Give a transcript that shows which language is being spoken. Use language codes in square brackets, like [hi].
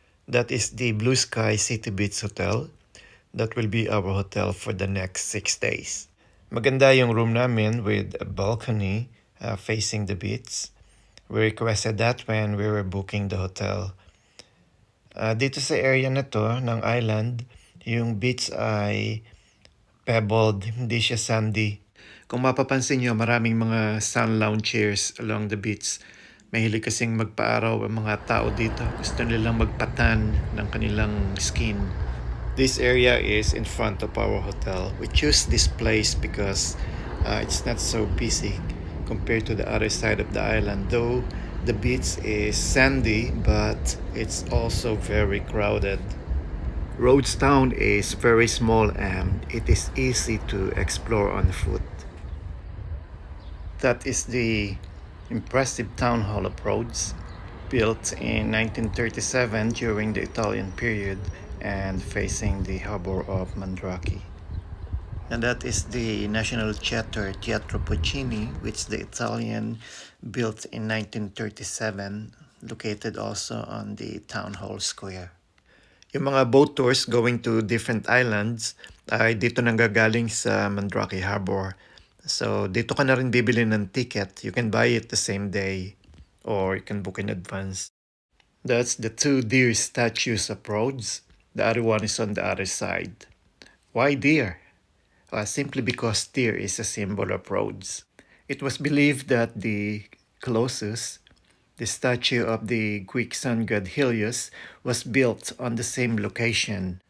[en] That is the Blue Sky City Beach Hotel. That will be our hotel for the next 6 days. [tl] Maganda yung room namin [en] with a balcony facing the beach. We requested that when we were booking the hotel. [tl] Dito sa area na to ng island, yung beach ay pebbled, hindi siya sandy. Kung mapapansin nyo, maraming mga [en] sun lounge chairs along the beach. [tl] Mahilig kasing magpaaraw ang mga tao dito. Gusto nilang magpatan ng kanilang skin. [en] This area is in front of our hotel. We choose this place because it's not so busy compared to the other side of the island. Though the beach is sandy, but it's also very crowded. Rhodes town is very small and it is easy to explore on foot. That is the impressive town hall of Rhodes, built in 1937 during the Italian period and facing the harbor of Mandraki. And that is the National Theatre, Teatro Puccini, which the Italian built in 1937, located also on the town hall square. [tl] Yung mga [en] boat tours going to different islands [tl] ay dito nanggagaling sa Mandraki Harbour. So dito ka na rin bibili ng ticket. [en] You can buy it the same day or you can book in advance. That's the two deer statues of Rhodes. The other one is on the other side. Why deer? Simply because deer is a symbol of Rhodes. It was believed that the Colossus, the statue of the Greek sun god Helios, was built on the same location.